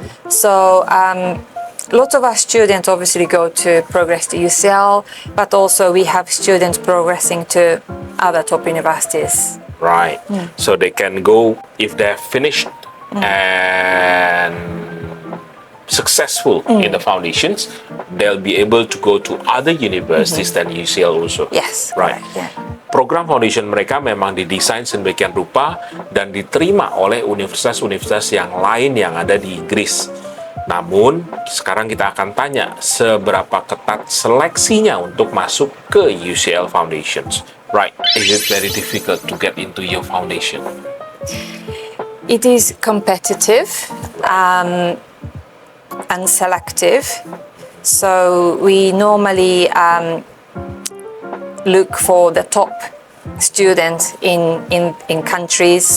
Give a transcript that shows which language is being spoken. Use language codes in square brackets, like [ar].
[en] So lots of our students obviously go to progress to UCL, but also we have students progressing to other top universities. Right. So they can go, if they're finished and successful in the foundations, they'll be able to go to other universities than UCL also. Yes, Right. correct, yeah. [id] Program foundation mereka memang didesain sedemikian rupa dan diterima oleh universitas-universitas yang lain yang ada di Inggris. Namun, sekarang kita akan tanya seberapa ketat seleksinya untuk masuk ke UCL Foundations. [en] Right. Is it very difficult to get into your foundation? It is competitive and selective. So we normally look for the top students in countries.